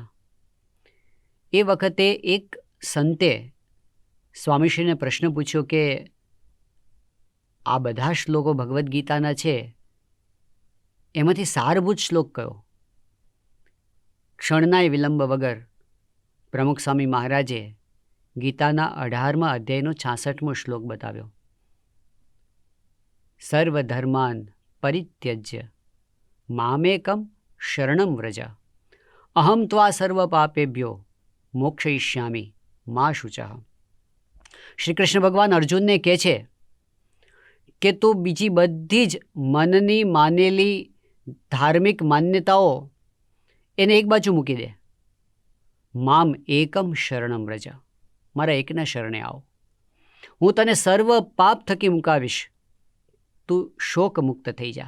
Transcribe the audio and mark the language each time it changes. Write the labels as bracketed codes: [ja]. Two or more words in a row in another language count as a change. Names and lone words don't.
[gu] એ વખતે એક સંતે સ્વામીશ્રીને પ્રશ્ન પૂછ્યો કે આ બધા શ્લોકો ભગવદ્ ગીતાના છે, એમાંથી સારભૂત શ્લોક કયો? ક્ષણનાય વિલંબ વગર પ્રમુખ સ્વામી મહારાજે ગીતાના 18મા અધ્યાયનો 66મો શ્લોક બતાવ્યો. [sa] સર્વધર્માન પરિત્યજ્ય મામેકમ શરણમ વ્રજ અહમ ત્વા સર્વ પાપેભ્યો મોક્ષયિષ્યામિ મા શુચઃ. [gu] શ્રી કૃષ્ણ ભગવાન અર્જુનને કહે છે કે તું બીજી બધી જ મનની માનેલી ધાર્મિક માન્યતાઓ એને એક બાજુ મૂકી દે. [sa] મામ એકમ શરણમ વ્રજ, [gu] મારા એકના શરણે આવો, હું તને સર્વ પાપ થકી મુકાવીશ, તું શોક મુક્ત થઈ જા.